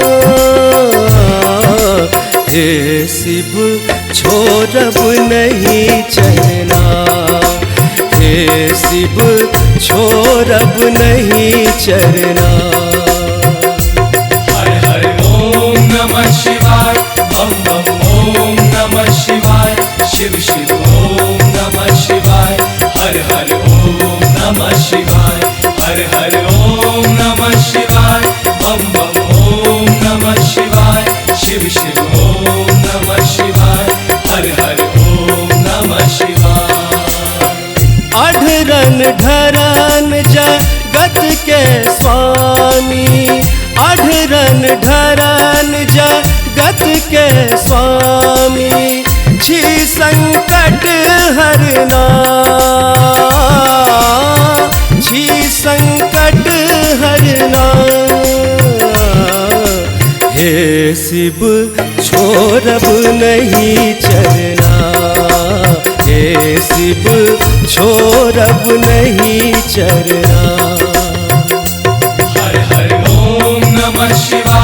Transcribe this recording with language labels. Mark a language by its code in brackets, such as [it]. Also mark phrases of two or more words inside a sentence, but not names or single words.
[mai] हे शिव छोड़ब नहीं चलना, हे शिव छोड़ब नहीं चलना। [sa] हर हर ओम नमः शिवाय बम बम ओम नमः शिवाय शिव शिव ओम नमः शिवाय हर हर ओम नमः शिवाय हर हर ओम नमः शिवाय बम बम ओम नमः शिवाय शिव शिव ओम नमः शिवाय हर हर ओम नमः शिवाय। [mai] अढ़रन ढरन जगत के स्वामी, अढ़रन ढरन जगत के स्वामी, छी संकट हरना, छी संकट हरना। हे शिव छोड़ब नहीं चलना, हे शिव छोड़ब नहीं चलना। [sa] हर हर ओम नमः शिवाय